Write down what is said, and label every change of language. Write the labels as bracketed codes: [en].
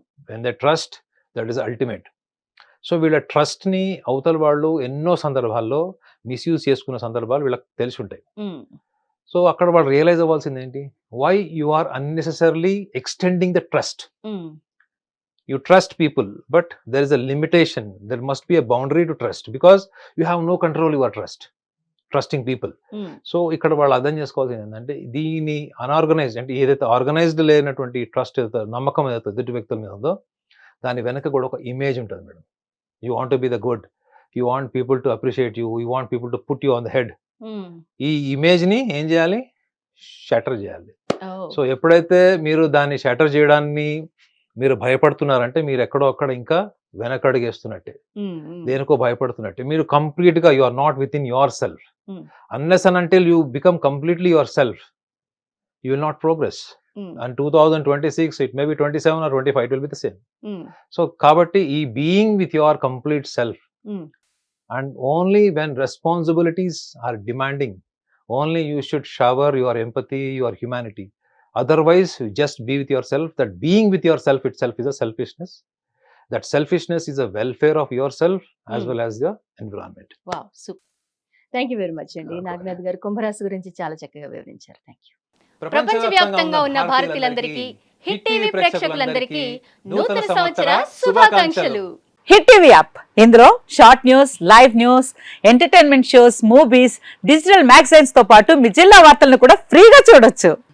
[en] When they trust that is ultimate. [te] So వీళ్ళ ట్రస్ట్ని అవతల వాళ్ళు ఎన్నో సందర్భాల్లో మిస్యూజ్ చేసుకున్న సందర్భాలు వీళ్ళకి తెలిసి ఉంటాయి. సో అక్కడ వాళ్ళు రియలైజ్ అవ్వాల్సింది ఏంటి, [en] Why you are unnecessarily extending the trust. You trust people, but there is a limitation. There must be a boundary to trust because you have no control over trusting people. [te] So ఇక్కడ వాళ్ళు అర్థం చేసుకోవాల్సింది ఏంటంటే దీని unorganised అంటే ఏదైతే organised లేనటువంటి trust ఏదైతే నమ్మకం ఏదైతే ఎదుటి వ్యక్తుల మీద ఉందో దాని వెనక కూడా ఒక ఇమేజ్ ఉంటుంది madam. [en] You want to be the good, you want people to appreciate you, you want people to put you on the head. [te] ఈ ఇమేజ్ని ఏం చేయాలి, షటర్ చేయాలి. సో ఎప్పుడైతే మీరు దాన్ని షటర్ చేయడాన్ని మీరు భయపడుతున్నారంటే మీరు ఎక్కడో అక్కడ ఇంకా వెనకడుగేస్తున్నట్టే, దేనికో భయపడుతున్నట్టే. మీరు కంప్లీట్ గా [en] You are not within yourself. Unless and until you become completely yourself, you will not progress. And 2026 it may be 27 or 25 it will be the same. [te] So కాబట్టి ఈ [en] Being with your complete self and only when responsibilities are demanding only you should shower your empathy, your humanity. Otherwise, you just be with yourself. That being with yourself itself is a selfishness. That selfishness is a welfare of yourself as well as the environment. Wow, super. Thank you very much అండి. [te] నాగనాథ్ గారు కుంభరాశి గురించి చాలా చక్కగా వివరించారు. Thank you. ప్రపంచవ్యాప్తంగా ఉన్న భారతీయులందరికీ, hit TV ప్రేక్షకులందరికీ నూతన సంవత్సర శుభాకాంక్షలు. హిట్ టీవీ యాప్, ఇందులో short news, live news, entertainment shows, movies, digital magazines తో పాటు మీ జిల్లా వార్తలను కూడా ఫ్రీగా చూడొచ్చు.